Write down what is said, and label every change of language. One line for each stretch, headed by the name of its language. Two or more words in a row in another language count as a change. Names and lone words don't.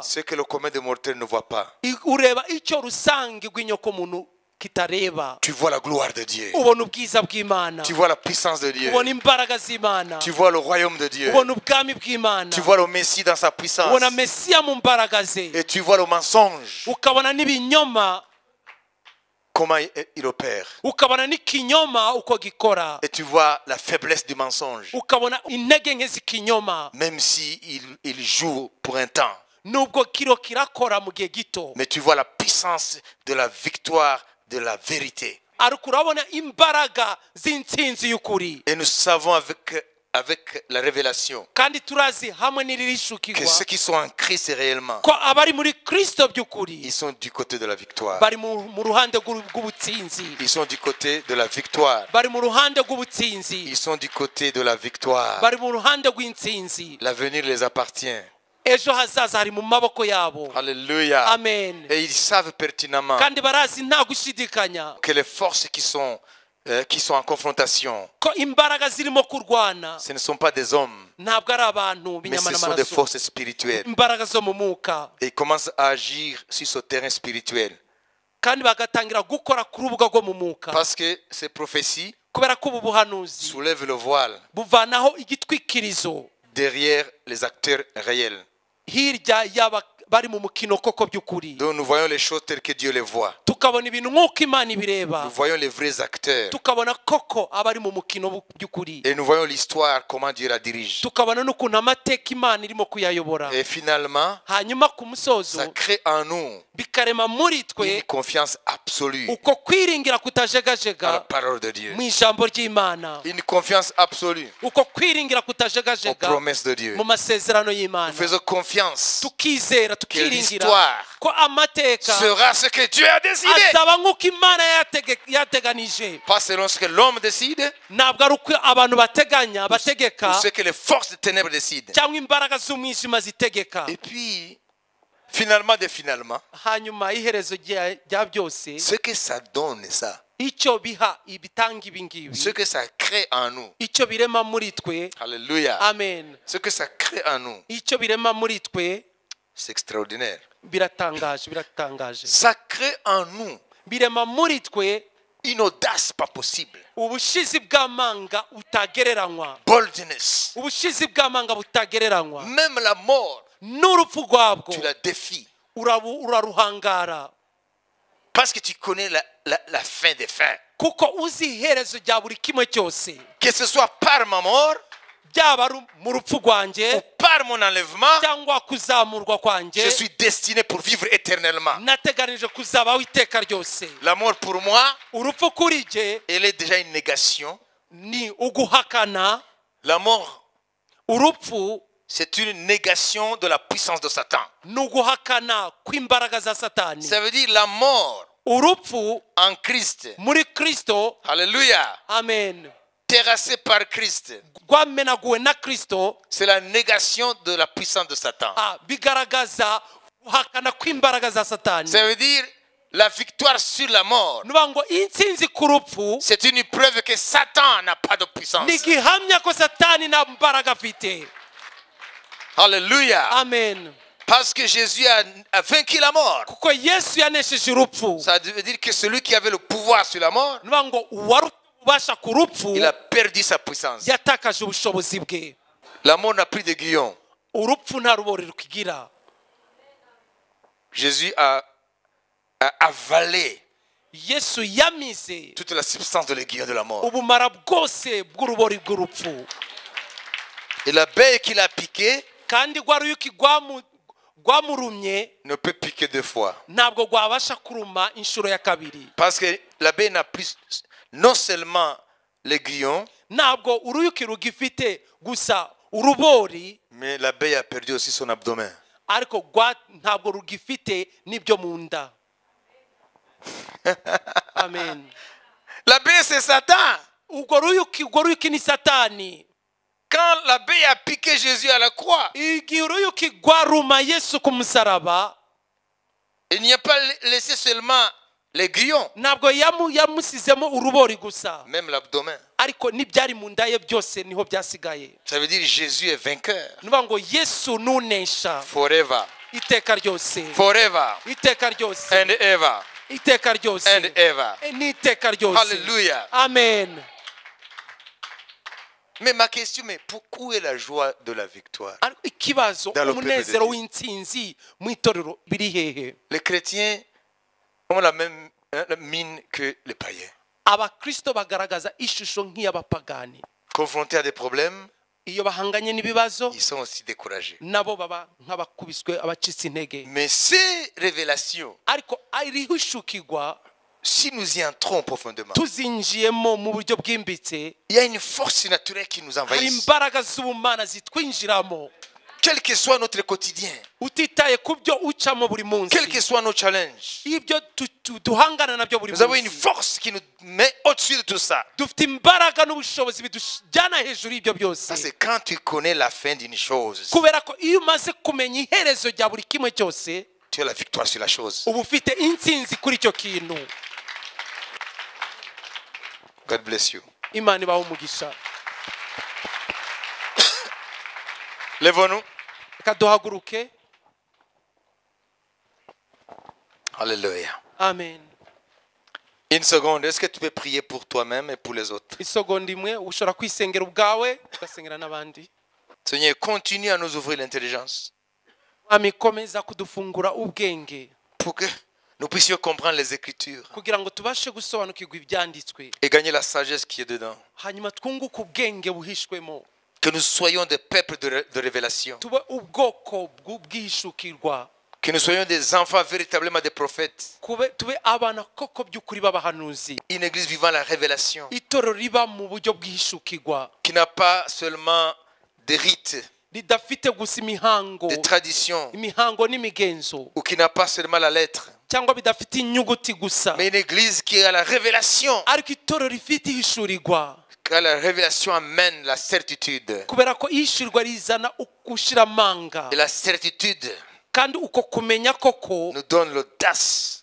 French: ce que le commun des mortels ne voit pas.
Kinyarwanda: ureba icyo rusange rw'inyokomuntu kitareba.
French: Tu vois la gloire de Dieu.
Kinyarwanda: Ubona ubwiza bw'Imana,
French: Tu vois la puissance de Dieu.
Kinyarwanda: ubona imbaraga z'Imana,
French: Tu vois le royaume de Dieu.
Kinyarwanda: ubona ubwami bw'Imana,
French: Tu vois le Messie dans sa puissance.
Kinyarwanda: ubona Mesiya mu mbaraga ze,
French: Et tu vois le mensonge,
Kinyarwanda: ukabona n'ibinyoma,
French: comment il opère.
Kinyarwanda: ukabona n'ikinyoma uko gikora,
French: Et tu vois la faiblesse du mensonge,
Kinyarwanda: ukabona intege nke z'ikinyoma,
French: même si il joue pour un temps.
Kinyarwanda: nubwo kiro kirakora mu gihe gito,
French: Mais tu vois la puissance de la victoire de la vérité.
Kinyarwanda: ariko urabona imbaraga z'intsinzi y'ukuri.
French: Et nous savons avec la révélation
Kinyarwanda: Kandi turazi hamwe
French: que
Kinyarwanda: n'iririshukirwa
French: ceux qui sont en Christ réellement,
Kinyarwanda: ko abari muri Kristo by'ukuri
French: ils sont du côté de la victoire.
Kinyarwanda: bari mu ruhande rw'ubutsinzi,
French: Ils sont du côté de la victoire.
Kinyarwanda: bari mu ruhande rw'ubutsinzi,
French: Ils sont du côté de la victoire.
Kinyarwanda: bari mu ruhande rw'intsinzi.
French: L'avenir les appartient.
Kinyarwanda: Ejo hazaza hari mu maboko yabo.
French: Alléluia.
Kinyarwanda: Amen.
French: Et ils savent pertinemment
Kinyarwanda: Kandi barazi nta gushidikanya
French: que les forces qui sont en confrontation,
Kinyarwanda: ko imbaraga zirimo kurwana
French: ce ne sont pas des hommes,
Kinyarwanda: ntabwo ari abantu
French: mais
Kinyarwanda: b'inyama
French: ce sont des
Kinyarwanda: n'amaraso,
French: forces spirituelles.
Kinyarwanda: imbaraga zo mu mwuka,
French: Et ils commencent à agir sur ce terrain spirituel.
Kinyarwanda: kandi bagatangira gukora ku rubuga rwo mu mwuka.
French: Parce que ces prophéties
Kinyarwanda: Kubera ko ubu buhanuzi
French: soulèvent le voile
Kinyarwanda: buvanaho igitwikirizo
French: derrière les acteurs réels.
Kinyarwanda: hirya y'aba bari mu mukino koko by'ukuri.
French: Donc nous voyons les choses telles que Dieu les voit.
Kinyarwanda: Tukabona ibintu nk'uko Imana ibireba.
French: Nous voyons les vrais acteurs.
Kinyarwanda: Tukabona koko abari mu mukino by'ukuri.
French: Et nous voyons l'histoire, comment Dieu la dirige.
Kinyarwanda: Tukabona n'ukuntu amateka Imana irimo kuyayobora.
French: Et finalement,
Kinyarwanda: Hanyuma ku musozo
French: ça crée en nous
Kinyarwanda: bikarema muri
French: une
Kinyarwanda: twe
French: confiance absolue
Kinyarwanda: uko kwiringira
French: à la
Kinyarwanda: kutajegajega
French: parole de Dieu.
Kinyarwanda: mu ijambo ry'Imana.
French: Une confiance absolue
Kinyarwanda: Uko kwiringira
French: aux
Kinyarwanda: kutajegajega
French: promesses de Dieu.
Kinyarwanda: mu masezerano
French: Nous
Kinyarwanda: y'Imana.
French: faisons confiance
Kinyarwanda: Tukizera
French: que
Kinyarwanda: tukiringira
French: l'histoire
Kinyarwanda: ko amateka
French: sera ce que Dieu a décidé.
Kinyarwanda: azaba nk'uko Imana yateganije.
French: Pas selon ce que l'homme décide
Kinyarwanda: Ntabwo ari uko abantu bateganya
French: ou
Kinyarwanda: bategeka
French: ce que les forces des ténèbres décident.
Kinyarwanda: cyangwa imbaraga z'umwijima zitegeka.
French: Et puis, finalement,
Kinyarwanda: Hanyuma iherezo rya byose
French: ce que ça donne, ça,
Kinyarwanda: icyo biha ibitanga ibi ngibi,
French: ce que ça crée en nous,
Kinyarwanda: icyo birema muri twe.
French: alléluia,
Kinyarwanda: Amen.
French: ce que ça crée en nous,
Kinyarwanda: Icyo birema muri twe
French: c'est extraordinaire.
Kinyarwanda: biratangaje.
French: Ça crée en nous
Kinyarwanda: Birema muri twe
French: une audace pas possible,
Kinyarwanda: ubushizi bw'amanga butagereranywa.
French: boldness.
Kinyarwanda: Ubushizi bw'amanga butagereranywa.
French: Même la mort,
Kinyarwanda: N'urupfu rwabwo
French: tu la défies.
Kinyarwanda: uraruhangara.
French: Parce que tu connais la fin des fins.
Kinyarwanda: Kuko uzi iherezo rya buri kimwe cyose.
French: Que ce soit par ma mort
Kinyarwanda: Byaba ari mu rupfu
French: ou
Kinyarwanda: rwanjye
French: par mon enlèvement,
Kinyarwanda: cyangwa kuzamurwa kwanjye,
French: je suis destiné pour vivre éternellement.
Kinyarwanda: nateganije kuzabaho iteka ryose.
French: La mort pour moi,
Kinyarwanda: Urupfu kuri jye
French: elle est déjà une négation.
Kinyarwanda: ni uguhakana.
French: La mort,
Kinyarwanda: Urupfu
French: c'est une négation de la puissance de Satan.
Kinyarwanda: ni uguhakana kw'imbaraga za Satani.
French: Ça veut dire la mort
Kinyarwanda: Urupfu
French: en Christ.
Kinyarwanda: muri Kristo,
French: Alléluia.
Kinyarwanda: amen,
French: Terrassé par Christ.
Kinyarwanda: rwamenaguwe na Kristo,
French: C'est la négation de la puissance de Satan.
Kinyarwanda: bigaragaza guhakana kw'imbaraga za Satani.
French: Ça veut dire la victoire sur la mort.
Kinyarwanda: Nuvuga ngo intsinzi ku rupfu
French: C'est une preuve que Satan n'a pas de puissance.
Kinyarwanda: ni igihamya ko Satani nta mbaraga afite.
French: Alléluia.
Kinyarwanda: Amen.
French: Parce que Jésus a vaincu la mort.
Kinyarwanda: Kuko Yesu yanesheje urupfu.
French: Ça veut dire que celui qui avait le pouvoir sur la mort,
Kinyarwanda: Nuvuga ngo uwari ubasha ku rupfu
French: il a perdu sa puissance.
Kinyarwanda: yatakaje ubushobozi bwe.
French: La mort n'a plus d'aiguillon.
Kinyarwanda: Urupfu nta rubori rukigira.
French: Jésus a avalé
Kinyarwanda: Yesu yamize
French: toute la substance de l'aiguillon de la mort.
Kinyarwanda: ubumara bwose bw'urubori bw'urupfu.
French: Et l'abeille qu'il a piqué
Kinyarwanda: Kandi rwa ruyuki rwamurumye
French: ne peut piquer deux fois.
Kinyarwanda: ntabwo rwabasha kuruma inshuro ya kabiri.
French: Parce que l'abeille n'a plus non seulement l'aiguillon,
Kinyarwanda: Ntabwo uruyuki rugifite gusa urubori,
French: mais l'abeille a perdu aussi son abdomen.
Kinyarwanda: ariko ntabwo rugifite n'ibyo mu nda. Amen.
French: L'abeille, c'est Satan.
Kinyarwanda: Urwo ruyuki ni Satani.
French: Quand l'abeille a piqué Jésus à la croix,
Kinyarwanda: Igihe uruyuki rwaruma Yesu ku musaraba,
French: il n'y a pas laissé seulement l'aiguillon,
Kinyarwanda: ntabwo yamusizemo urubori gusa,
French: même l'abdomen.
Kinyarwanda: ariko n'ibyari mu nda ye byose niho byasigaye.
French: Ça veut dire Jésus est vainqueur.
Kinyarwanda: Nuvuga ngo Yesu nunesha
English: Forever.
Kinyarwanda: iteka ryose,
English: Forever.
Kinyarwanda: iteka ryose,
English: And ever.
Kinyarwanda: iteka ryose,
English: And ever.
Kinyarwanda: n'iteka ryose.
English: Hallelujah.
Kinyarwanda: Amen.
French: Mais ma question, mais pourquoi est la joie de la victoire?
Kinyarwanda: Ariko ikibazo,
French: Dans le peuple de
Kinyarwanda: umunezero
French: Dieu.
Kinyarwanda: w'intsinzi mu itorero biri hehe?
French: Les chrétiens ont la même mine que les païens.
Kinyarwanda: Abakristo bagaragaza ishusho nk'iy'abapagani.
French: Confrontés à des problèmes,
Kinyarwanda: Iyo bahanganye n'ibibazo,
French: ils sont aussi découragés.
Kinyarwanda: nabo baba nk'abakubiswe, abacitse intege.
French: Mais ces révélations,
Kinyarwanda: Ariko irihishukirwa,
French: si nous y entrons profondément,
Kinyarwanda: tuzinjiyemo mu buryo bwimbitse,
French: il y a une force naturelle qui nous
Kinyarwanda: hari
French: envahit.
Kinyarwanda: imbaraga z'ubumana zitwinjiramo.
French: Quel que soit notre quotidien,
Kinyarwanda: Utitaye ku byo ucamo buri munsi,
French: quels que soient nos challenges,
Kinyarwanda: ibyo duhangana nabyo buri
French: nous avons une
Kinyarwanda: munsi,
French: force qui nous met au-dessus de tout ça.
Kinyarwanda: dufite imbaraga n'ubushobozi bidujyana hejuru y'ibyo byose.
French: Ça, c'est quand tu connais la fin d'une chose,
Kinyarwanda: Kubera ko iyo umaze kumenya iherezo rya buri kimwe cyose,
French: tu as la victoire sur la chose.
Kinyarwanda: uba ufite intsinzi kuri icyo kintu.
English: God bless you.
Kinyarwanda: Imana ibahe umugisha.
French: Lève-nous.
Kinyarwanda: Reka duhaguruke.
French: Alléluia.
Kinyarwanda: Amen.
French: Une seconde, est-ce que tu peux prier pour toi-même et pour les autres?
Kinyarwanda: Isegonda imwe ushobora kwisengera ubwawe ugasengera n'abandi.
French: Seigneur, continue à nous ouvrir l'intelligence
Kinyarwanda: mwami komeza kudufungura ubwenge
French: pour que nous puissions comprendre les Écritures
Kinyarwanda: kugira ngo tubashe gusobanukirwa ibyanditswe
French: et gagner la sagesse qui est dedans.
Kinyarwanda: hanyuma twunguke ubwenge buhishwemo
French: Que nous soyons des peuples de révélation.
Kinyarwanda: tube ubwoko bw'ubwishukirwa
French: Que nous soyons des enfants véritablement des prophètes.
Kinyarwanda: tube abana koko by'ukuri b'abahanuzi
French: Une église vivant la révélation.
Kinyarwanda: itorero riba mu buryo bwihishukirwa
French: Qui n'a pas seulement des rites,
Kinyarwanda: ridafite gusa imihango
French: des traditions,
Kinyarwanda: imihango n'imigenzo
French: ou qui n'a pas seulement la lettre.
Kinyarwanda: cyangwa bidafite inyuguti gusa
French: Mais une église qui a la révélation.
Kinyarwanda: ariko itorero rifite ihishurirwa
French: Car la révélation amène la certitude.
Kinyarwanda: kubera ko ihishurirwa rizana gushira amanga
French: Et la certitude
Kinyarwanda: kandi uko kumenya koko
French: nous donne l'audace